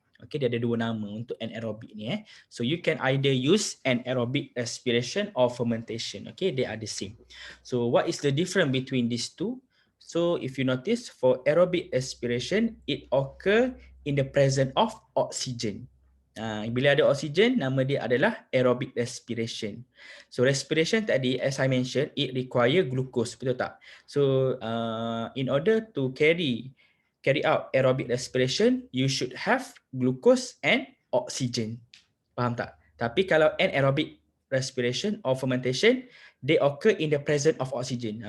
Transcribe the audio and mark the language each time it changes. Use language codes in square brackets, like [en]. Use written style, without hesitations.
[en] Okay, [ms] dia ada dua nama untuk anaerobic ni [en] So you can either use anaerobic respiration or fermentation. Okay, they are the same. So what is the difference between these two? So if you notice, for aerobic respiration, it occur in the presence of oxygen. [ms] Bila ada oksigen, nama dia adalah aerobic respiration. [en] So respiration tadi, as I mentioned, it require glucose, [ms] betul tak? [en] So in order to carry out aerobic respiration, you should have glucose and oxygen. [ms] Faham tak? [en] Tapi kalau anaerobic respiration or fermentation, they occur in the presence of oxygen.